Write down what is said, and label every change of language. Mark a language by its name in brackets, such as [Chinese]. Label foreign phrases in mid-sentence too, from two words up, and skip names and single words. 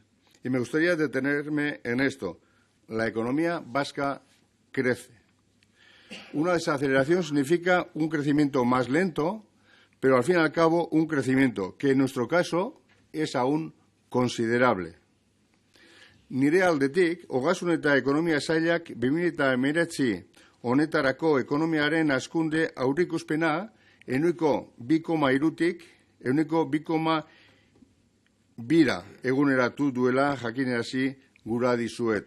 [Spanish] Y me gustaría detenerme en esto. La economía vasca crece. Una desaceleración significa un crecimiento más lento, pero al fin y al cabo un crecimiento que en nuestro caso es aún considerable. [Basque] Nire aldetik, ogasun eta ekonomia sailak 2019 honetarako ekonomiaren hazkunde aurreikuspena ehuneko 2,3tik ehuneko 2,2 eguneratu duela jakinarazi gura dizuet.